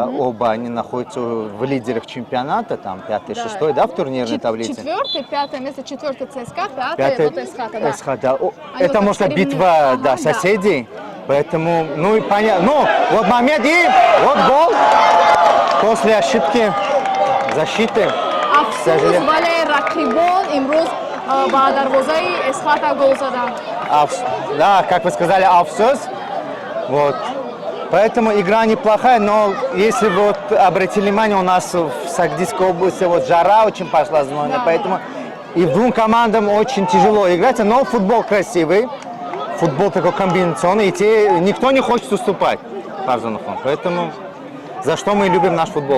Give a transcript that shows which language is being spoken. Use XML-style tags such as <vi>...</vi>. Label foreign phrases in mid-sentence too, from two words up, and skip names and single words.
<ru>Оба они находятся в лидерах чемпионата, там 5-6, да, в турнирной таблице. 4-е, 5-е место, 4-е ЦСКА, 5-е вот Эсхата, да. Эсхата. вот Это, так может, соревнуются. битва Ага, да, да. соседей. Поэтому, ну и понятно. Ну, вот момент и вот гол. После ошибки защиты.</ru> <tg>Афсус вале рақибон имрӯз ба дарвозаи Эсхата гол заданд.</tg> <ru>Да, как вы сказали, афсус. Вот. Поэтому игра неплохая, но если вот обратили внимание, у нас в Сагдийской области вот жара очень пошла зимой, поэтому и двум командам очень тяжело играть, но футбол красивый, футбол такой комбинационный, и никто не хочет уступать Фарзоновым, поэтому за что мы любим наш футбол.</ru>